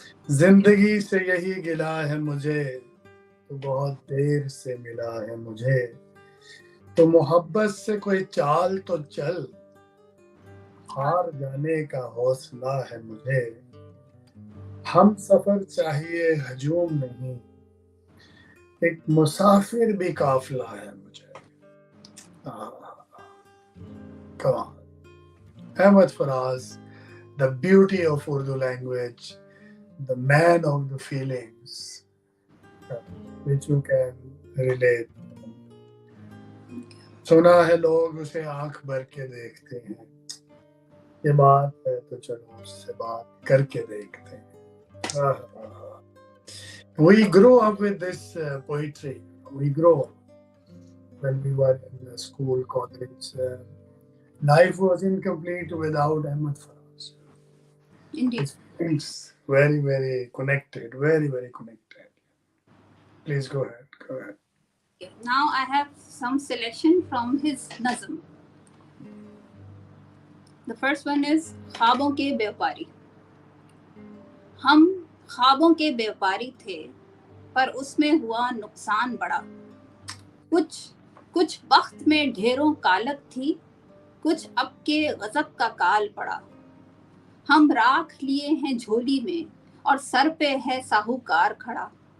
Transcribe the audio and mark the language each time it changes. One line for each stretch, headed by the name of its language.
Hindi: जिंदगी से यही गिला है मुझे, तो बहुत देर से मिला है मुझे, तो मोहब्बत से कोई चाल तो चल, हार जाने का हौसला है मुझे, हम सफर चाहिए हजूम नहीं, एक मुसाफिर भी काफिला है मुझे।
English: Come on. Ahmed Faraz, the beauty of Urdu language, the man of the feelings, which you can relate.
Hindi: सुना है लोग उसे आंख भर के देखते हैं, ये बात है तो चलो उससे बात करके देखते हैं।
English: We grew up with this poetry. We grew up when we were in school, college. Life was incomplete without Ahmed Faraz. Indeed. It's very, very connected. Very, very connected. Please go ahead. Now I have some selection from his nazm. The first one is ख्वाबों के व्यापारी।
Hindi: हम ख्वाबों के व्यापारी थे, पर उसमें हुआ नुकसान बड़ा। कुछ वक्त में ढेरों कालक थी, कुछ अब के गजब का काल पड़ा। हम राख लिए हैं झोली में और सर पे है साहूकार खड़ा।